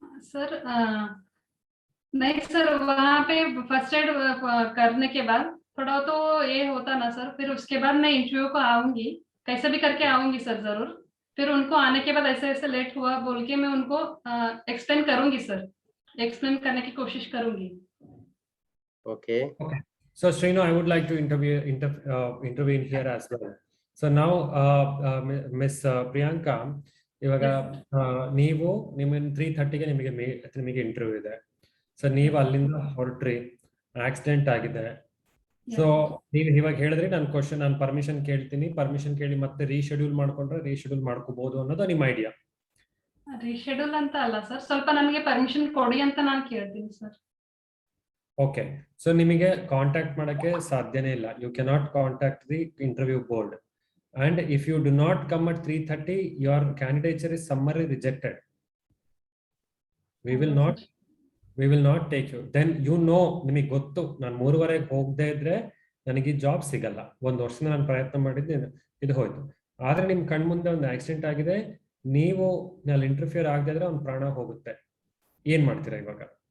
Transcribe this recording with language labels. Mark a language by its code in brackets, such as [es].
[hi] Sir नहीं sir, वहाँ पे फर्स्ट एड करने के बाद थोड़ा तो ये होता ना सर, फिर उसके बाद मैं इंटरव्यू को आऊंगी, कैसे भी करके आऊंगी सर जरूर. फिर उनको आने के बाद ऐसे ऐसे लेट हुआ बोल के मैं उनको एक्सप्लेन करूंगी सर, एक्सप्लेन करने की कोशिश करूंगी. [en] Okay. So Shrinu, I would like to intervene here as well. So now [kn] Miss Priyanka, ಇವಾಗ ನೀವು ನಿಮ್ಮ 3:30ಗೆ ನಿಮಗೆ ಇಂಟರ್ವ್ಯೂ ಇದೆ. ಸೊ ನೀವು ಅಲ್ಲಿಂದ ಹೊರಟ್ರಿ, ಆಕ್ಸಿಡೆಂಟ್ ಆಗಿದೆ. ಸೊ ನೀವು ಇವಾಗ ಹೇಳಿದ್ರೆ ನಾನು ಪರ್ಮಿಷನ್ ಕೇಳ್ತೀನಿ, ಪರ್ಮಿಷನ್ ಕೇಳಿ ಮತ್ತೆ ರೀಶೆಡ್ಯೂಲ್ ಮಾಡ್ಕೊಂಡ್ರೆ ರೀಶೆಡ್ಯೂಲ್ ಮಾಡ್ಕೋಬಹುದು ಅನ್ನೋದು ನಿಮ್ಮ ಐಡಿಯಾ. ರೀಶೆಡ್ಯೂಲ್ ಅಂತ ಅಲ್ಲ ಸರ್, ಸ್ವಲ್ಪ ನಮಗೆ ಪರ್ಮಿಷನ್ ಕೊಡಿ ಅಂತ ನಾನು ಕೇಳ್ತೀನಿ ಸರ್. ಓಕೆ, ಸೊ ನಿಮಗೆ ಕಾಂಟ್ಯಾಕ್ಟ್ ಮಾಡಕ್ಕೆ ಸಾಧ್ಯನೇ ಇಲ್ಲ. [en] You cannot contact the interview board and if you do not come at 3:30 your candidature is summarily rejected. We will not take you. Then you know, [kn] ನಿಮಗೆ ಗೊತ್ತು ನಾನು 3:30 ಹೋಗದೆ ಇದ್ರೆ ನನಗೆ ಈ ಜಾಬ್ ಸಿಗಲ್ಲ. ಒಂದು ವರ್ಷದಿಂದ ನಾನು ಪ್ರಯತ್ನ ಮಾಡಿದ್ದೆ, ಇದು ಹೋಯ್ತು. ಆದ್ರೆ ನಿಮ್ ಕಣ್ ಮುಂದೆ ಒಂದು ಆಕ್ಸಿಡೆಂಟ್ ಆಗಿದೆ, ನೀವು ಅಲ್ಲಿ ಇಂಟರ್ಫಿಯರ್ ಆಗದೆ ಇದ್ರೆ ಒಂದು ಪ್ರಾಣ ಹೋಗುತ್ತೆ. ಏನ್ ಮಾಡ್ತೀರಾ ಇವಾಗ?